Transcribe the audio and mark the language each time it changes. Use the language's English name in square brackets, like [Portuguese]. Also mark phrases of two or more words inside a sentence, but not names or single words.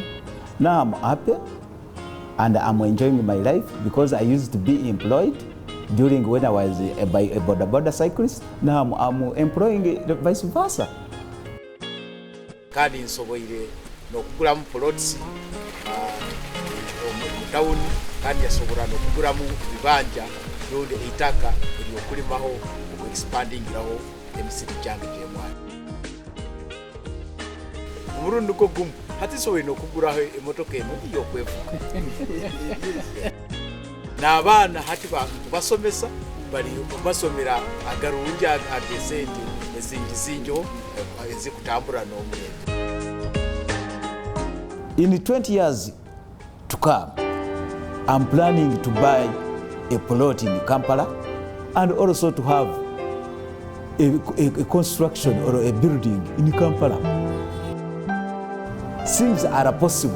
[English] Now I'm happy and I'm enjoying my life because I used to be employed during when I was a Bodaboda cyclist. Now I'm employing vice versa. [Nyankole] Kandi nsoboire n'okugulamu plots mu town, kandi yasobola n'okugulamu bibanja by'ode eitaka eryokulimaho okuexpandingiraho emisiri gyange gy'emwana. Omulundi gwo gumu hati soboire n'okugulaho emmotoka eno ey'okwevuga. N'abaana hati basomesa bali basomera agalungi ag'esente ezingizingiho ezikutambula n'omulembe. [English] In 20 years to come, I'm planning to buy a plot in Kampala and also to have a construction or a building in Kampala. Things are possible.